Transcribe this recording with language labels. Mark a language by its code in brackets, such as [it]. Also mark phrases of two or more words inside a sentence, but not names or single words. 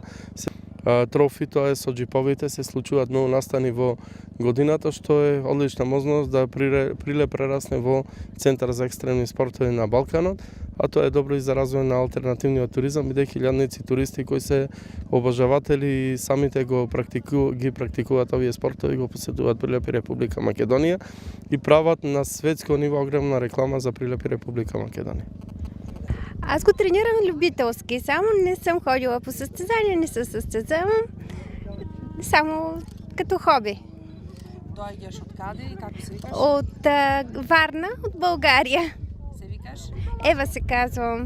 [mk] Трофи, тоа е со джиповите, се случуваат многу настани во годината, што е одлична можност да Прилеп прерасне во центар за екстремни спортови на Балканот, а тоа е добро и за развој на алтернативниот туризам, бидејќи илјадници туристи кои се обожаватели и самите ги практикуваат овие спортови, го посетуваат Прилеп и Република Македонија и прават на светско ниво огромна реклама за Прилеп и Република Македонија. [bg] Аз го тренирам любителски, само не съм ходила по състезания, не се състезавам, само като хоби. [mk] Доаѓаш од каде и како се викаш? [bg] От Варна, от България. [mk] Се викаш? [bg] Ева се казвам.